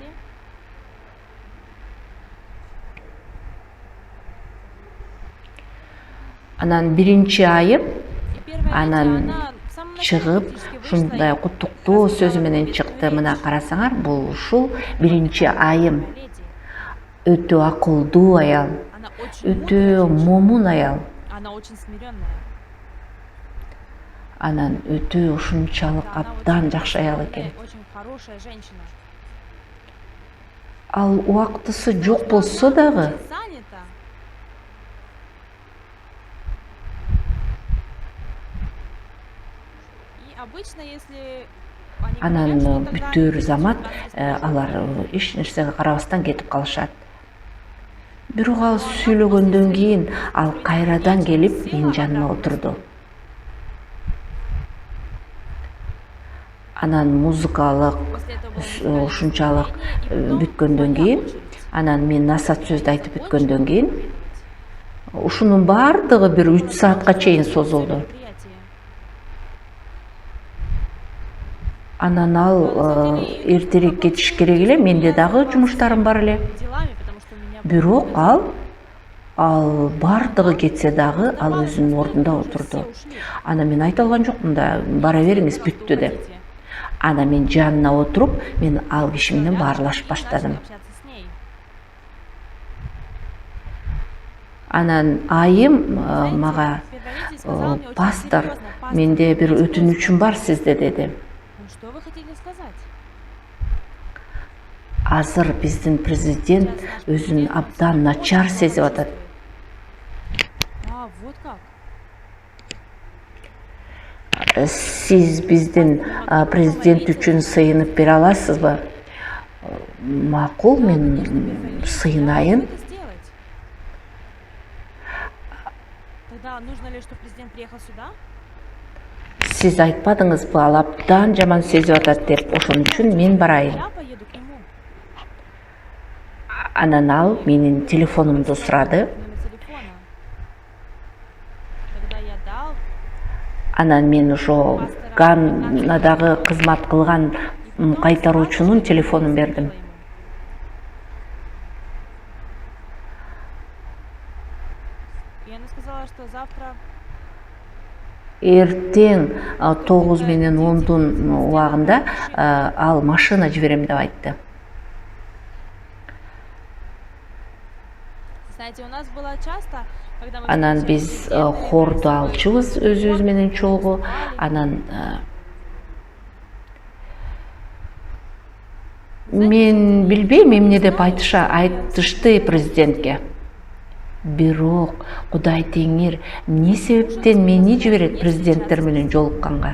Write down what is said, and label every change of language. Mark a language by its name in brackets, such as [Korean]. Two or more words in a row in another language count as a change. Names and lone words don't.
[Kyrgyz] Анан биринчи айым, анан чыгып, ушундай куттуктоо сөзү менен чыкты. Мына карасаңар, бул ушул биринчи айым. Өтө акылдуу аял, өтө момун аял. [Russian] Она очень смиренная. [Kyrgyz] Анан өтө ушунчалык [Russian] Да, она [Kyrgyz] абдан [Russian] очень [Kyrgyz] жакшы аял экен. [Russian] спокойная, очень хорошая женщина. [Kyrgyz] Ал убактысы жок [Russian] Просто [Kyrgyz] болсо [Russian] она [Kyrgyz] дагы, [Russian] очень занята. И обычно, если они [Kyrgyz] анан [Russian] говорят, что тогда [Kyrgyz] бүттөр [Russian] они [Kyrgyz] замат [Russian] хотят нас [Kyrgyz] алар [Russian] расспрашивать. [Kyrgyz] эч нерсеге карабастан кетип калышат. Бирок ал [Russian] Но она [Kyrgyz] сүйлөгөндөн [Russian] после [Kyrgyz] кийин [Russian] своей [Kyrgyz] ал 30 кайрадан [Russian] минут [Kyrgyz] келип [Russian] села [Kyrgyz] менин жаныма [Russian] обратно. [Kyrgyz] отурду. Анан музыкалык [Russian] После этого было музыкальное [Kyrgyz] ушунчалык [Russian] выступление, и потом [Kyrgyz] бүткөндөн [Russian] моя [Kyrgyz] кийин, [Russian] очередь. [Kyrgyz] анан мен насаат сөздү айтып [Russian] Закончила [Kyrgyz] бүткөндөн кийин, [Russian] проповедовать. [Kyrgyz] ушунун баардыгы бир 3 [Russian] Закончилось [Kyrgyz] саатка чейин [Russian] всё [Kyrgyz] созулду. [Russian] мероприятие. [Kyrgyz] Анан ал эртерээк кетиш керек эле, менде дагы жумуштарым бар эле. [Russian] Делами, потому что у меня были [Kyrgyz] Бирок [Russian] обязанности. [Kyrgyz] ал баардыгы кетсе дагы ал [Russian] Оставалось [Kyrgyz] өзүнүн [Russian] настолько, [Kyrgyz] ордунда [Russian] что уже [Kyrgyz] отурду. [Russian] все ушли. [Kyrgyz] Анан мен айта алган жокмун да, бара бериңиз, [Russian] Сказала, что [Kyrgyz] бүттү деп. [Russian] уходите. [Kyrgyz] Анан мен жанына отуруп, мен ал киши менен [Russian] Рядышком [Kyrgyz] баарлашып [Russian] и [Kyrgyz] баштадым. [Russian] начали общаться с ней. [Kyrgyz] Анан айым [Russian] Знаете, [Kyrgyz] мага [Russian] предводитель сказал мне очень [Kyrgyz] пастор, [Russian] серьезно, пастор, [Kyrgyz] менде бир [Russian] я [Kyrgyz] өтүнүчүм бар сизде деди. [Russian] ну что вы хотели сказать? [Kyrgyz] Азыр биздин президент [Russian] Сейчас наш [Kyrgyz] өзүн [Russian] президент [Kyrgyz] абдан [Russian] очень [Kyrgyz] начар [Russian] плохо [Kyrgyz] сезип атат. [Russian] чувствует. А, вот как. [Kyrgyz] Сиз биздин президент үчүн сыйынып бере аласызбы? Макул, [Russian] Да, [Kyrgyz] мен [Russian] конечно, Перфолий, я [Kyrgyz] сыйынайын. [Russian] могу это сделать. Тогда нужно ли, чтобы президент приехал сюда? [Kyrgyz] Сиз айтпадыңызбы, ал абдан жаман сезип атат деп, ошон үчүн мен барайын. [Russian] Я поеду к нему. [Kyrgyz] Анан ал менин телефонумду сурады. [Russian] Номер телефона. Тогда я дал, [Kyrgyz] Анан мен ошо Ганнадагы кызмат кылган кайтаруучунун телефонун бердим. [Russian] И она сказала, что завтра [Kyrgyz] Эртең 9 менен 10 убагында ал машина жиберем деп айтты. [Russian] знаете, у нас было часто, когда мы [Kyrgyz] Анан [Russian] встречались [Kyrgyz] биз [Russian] с президентами, [Kyrgyz] хорду [Russian] мы [Kyrgyz] алчубуз [Russian] выступали, [Kyrgyz] өзүбүз менен чогуу. [Russian] выступали. [Kyrgyz] Анан [Russian] Знаете, [Kyrgyz] мен [Russian] я [Kyrgyz] билбейм [Russian] не [Kyrgyz] эмне деп [Russian] знаю, [Kyrgyz] айтышты президентке. Бирок Кудай Теңир эмне себептен мени жиберет президенттер менен жолукканга?